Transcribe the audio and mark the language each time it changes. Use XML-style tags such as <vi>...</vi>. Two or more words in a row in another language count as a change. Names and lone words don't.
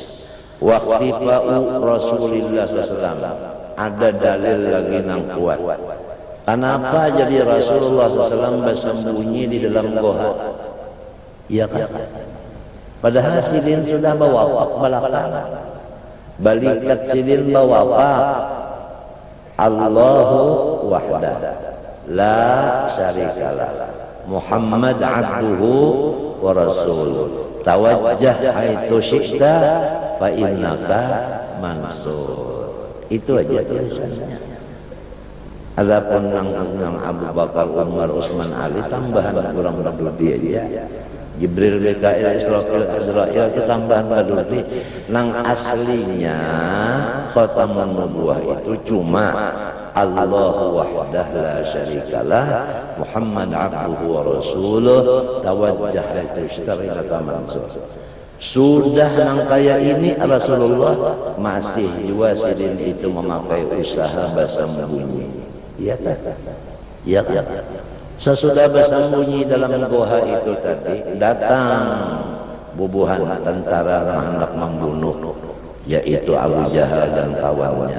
<ar>واختفاء رسول الله صلى الله</ar> <bjn>ada dalil lagi nang kuat. Kenapa jadi Rasulullah SAW bersembunyi di dalam goha? Ya kan? Padahal sidin sudah bawafak belakang. Balikat sidin bawafak.</bjn> <ar>الله وحده لا شريك له. محمد عبده ورسوله. توجه حيث شئت فإنك منصور.</ar> <bjn>Itu aja tulisannya. Adapun nang Abu Bakar, Umar, Utsman, Ali tambahan kurang berdudi aja. Jibril, Mikail, Israfil, Azrail itu tambahan berdudi. Nang aslinya khatamun nubuwah itu cuma</bjn> <ar>الله وحده لا شريك له محمد عبده ورسوله توجه إلى منصور.</ar> <bjn>Sudah nang kaya ini Rasulullah masih juga sidin itu memakai usaha bersembunyi. Ya tak? Ya tak? Sesudah bersembunyi dalam goha itu tadi datang bubuhan tentara yang hendak membunuh, yaitu Abu Jahal dan kawannya.</bjn>